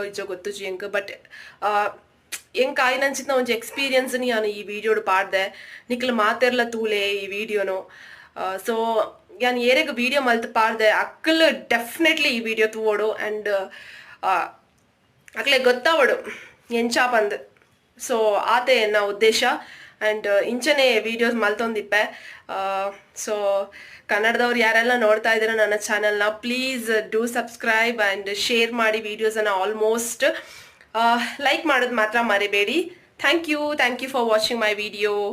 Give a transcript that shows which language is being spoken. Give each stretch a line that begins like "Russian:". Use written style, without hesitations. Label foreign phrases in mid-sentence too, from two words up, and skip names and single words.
Tulu: ಇಜ್ಜೋ ಗೊತ್ತುಜಿ ಎಂಕ್ ಬಟ್ ಎಂಕ್ ಆಯ್ನಂಚಿತ್ನ ಒಂಜಿ ಎಕ್ಸ್ಪೀರಿಯನ್ಸ್ ನಾನು ಈ ವಿಡಿಯೋಡು ಪಾಡ್ದೆ ನಿಕ್ಲ ಮಾತೆರ್ಲ ತೂಲೆ ಈ ವಿಡಿಯೋನು ಸೊ ಯಾನ್ ಏರೆಗ್ ವಿಡಿಯೋ ಮಲ್ತ್ ಪಾಡ್ದೆ ಅಕ್ಕಲ್ ಡೆಫಿನೆಟ್ಲಿ ಈ ವಿಡಿಯೋ ತೂವೋಡು ಅಂಡ್ ಅಕ್ಲೆ ಗೊತ್ತಾವಡು ಎಂಚಾ ಪಂದ್ ಸೊ ಆತೆ ಎನ್ನ ಉದ್ದೇಶ ಅಂಡ್ ಇಂಚನೆ ವಿಡಿಯೋಸ್ ಮಲ್ತೊಂದಿಪ್ಪೆ ಸೊ
Kannada: ಕನ್ನಡದವ್ರು ಯಾರೆಲ್ಲ ನೋಡ್ತಾ ಇದ್ದೀರ ನನ್ನ ಚಾನಲ್ನ
English: please do subscribe and share
Kannada: ಮಾಡಿ ವಿಡಿಯೋಸನ್ನು ಆಲ್ಮೋಸ್ಟ್ ಲೈಕ್ ಮಾಡೋದು ಮಾತ್ರ ಮರಿಬೇಡಿ
English: thank you for watching my video